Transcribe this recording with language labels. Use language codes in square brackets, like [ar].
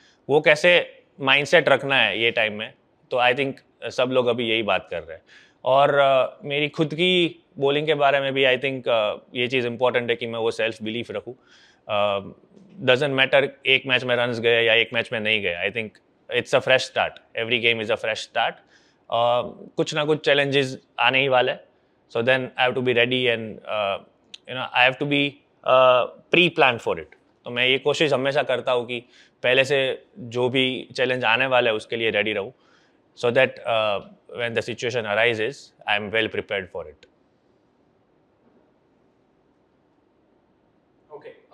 [hi] वो कैसे माइंडसेट रखना है ये टाइम में, तो आई थिंक सब लोग अभी यही बात कर रहे हैं. और मेरी खुद की बॉलिंग के बारे में भी आई थिंक ये चीज़ इंपॉर्टेंट है कि मैं वो सेल्फ बिलीफ रखूँ. [en] doesn't matter [hi] एक मैच में रन्स गए या एक मैच में नहीं गए. [en] I think it's a fresh start, every game is a fresh start. [hi] कुछ ना कुछ चैलेंजेस आने ही वाले, [en] so then I have to be ready and I have to be pre-planned for it. [hi] तो मैं ये कोशिश हमेशा करता हूँ कि पहले से जो भी चैलेंज आने वाला है उसके लिए रेडी रहूँ, [en] so that when the situation arises I am well prepared for it. Okay.